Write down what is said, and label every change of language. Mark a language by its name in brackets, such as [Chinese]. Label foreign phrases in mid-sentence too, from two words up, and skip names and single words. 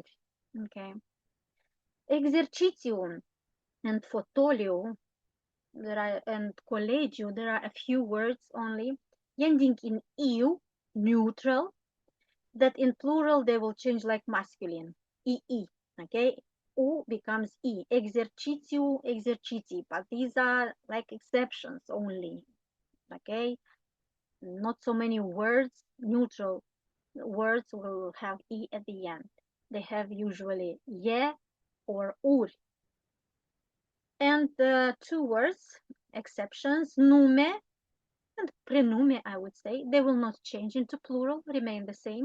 [English] Okay, exercitium and fotolio, there are, and collegio, there are a few words only ending in eu, neutral, that in plural they will change like masculine, ee, okay? U becomes e, exercitiu, exerciti, but these are like exceptions only, okay? Not so many words, neutral words will have e at the end. They have usually ye or ur. And two words, exceptions, nume and prenume, I would say, they will not change into plural, remain the same.